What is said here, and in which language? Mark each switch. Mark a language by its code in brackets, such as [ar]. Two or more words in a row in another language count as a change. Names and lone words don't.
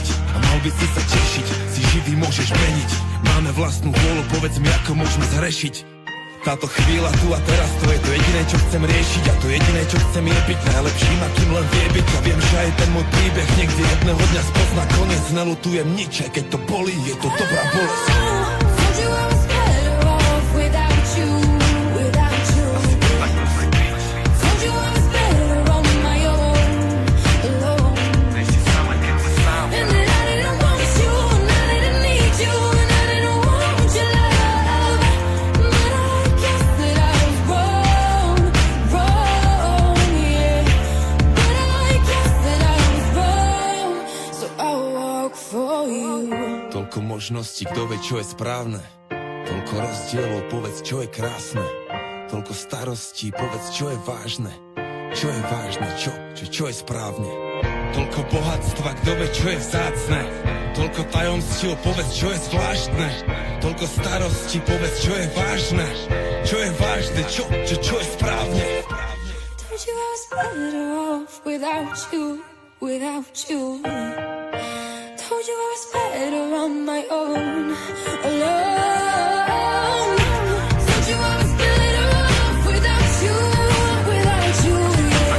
[sk] A mal by si sa tešiť, si živý môžeš meniť. Máme vlastnú vôľu, povedz mi ako môžeme zhrešiť. Táto chvíľa tu a teraz, to je to jediné čo chcem riešiť. A to jediné čo chcem je byť najlepším akým len vie byť. A viem, že aj ten môj príbeh niekde jedného dňa spozná koniec. Nelutujem nič, aj keď to bolí, je to dobrá bolesť. [en] Told you I was better off without you, without you. Told you I was better on my own, alone. And that I didn't want you, and I didn't need you, and I didn't want your love. But I guess that I was wrong, yeah. But I guess that I was wrong, so I'll walk for you. [sk] Toľko možností, kto vie, čo je správne. Toľko rozdielov, povedz, čo je krásne. Toľko starostí, povedz, čo je vážne. Čo je vážne, čo je správne. Toľko bohatstva, kto vie, čo je vzácne. Toľko tajomstiev, povedz, čo je zvláštne. Toľko starostí, povedz, čo je vážne. Čo je vážne, čo je správne. [en] Told you I was better off without you, without you. Told you I was better on my own, alone. Told you I was better off without you, without you, yeah.